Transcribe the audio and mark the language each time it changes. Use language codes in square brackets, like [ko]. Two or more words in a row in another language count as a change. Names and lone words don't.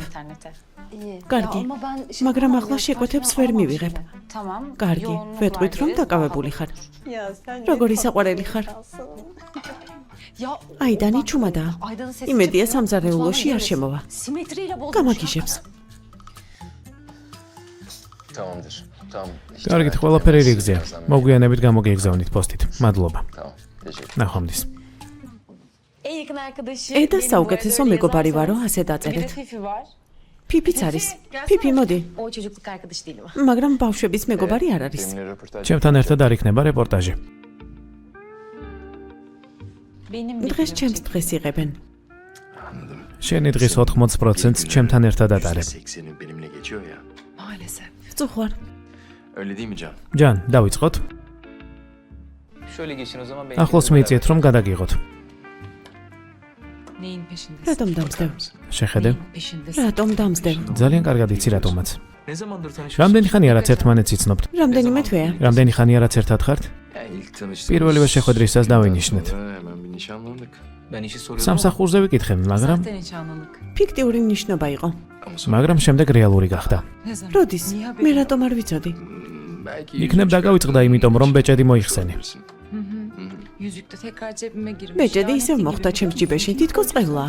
[ka] კარგი, მაგრამ ახლა შეკვეთებს ვერ მივიღებ. კარგი, ვეტყვით რომ დაკავებული ხარ. როგორი საყვარელი ხარ? აიდანი ჩუმადაა. იმედია სამზარეულოში არ შემოვა. გამაგიჟებს. [tr] Tamamdır. Tamam. [ka] კარგით, ყველაფერი რიგზეა. მოგვიანებით გამოგეგზავნით პოსტით. მადლობა. [tr] Tamam. Teşekkür. [ka] ნახვამდის. ედა საუკეთესო მეგობარი ვარო, ასე დაწერეთ. ფიფიც არის. ფიფი, მოდი. მაგრამ ბავშვების მეგობარი არ არის. [tr] Benimle röportaj. [ka] ჩემთან ერთად არ იქნება რეპორტაჟი. დღეს ჩემს დღეს იღებენ. [tr] Anladım. [ka] შენი დღის 80%-ს ჩემთან ერთად ატარებ. [tr] %80'i benimle geçiyor ya. [ka] წუხვარ. [tr] Öyle değil mi Can? [ka] ჯან, დავიწყოთ. [tr] Şöyle geçin o zaman. [ka] ახლოს მიიწიეთ რომ გადაგიღოთ. რატომ დამსდევ? შეხედე. რატომ დამსდევ? ძალიან კარგად იცი რატომაც. [tr] Ne zamandır tanışıyorsunuz? [ka] რამდენი ხანია რაც ერთმანეთს იცნობთ? რამდენიმე თვეა. რამდენი ხანია რაც ერთად ხართ? [tr] Ya ilk tanıştığımız... [ka] პირველივე შეხვედრისას დავინიშნეთ. [tr] Hemen bir nişanlandık. Ben işi soruyorum. [ka] სამსახურზე ვიკითხე, მაგრამ ფიქტიური ნიშნობა იყო. მაგრამ შემდეგ რეალური გახდა. როდის? მე რატომ არ ვიცოდი? [tr] Belki... [ka] იქნებ დაგავიწყდა იმიტომ რომ ბეჭედი მოიხსენი. ბეჭედი ისევ მოხვდა ჩემს ჯიბეში, თითქოს ყველაა.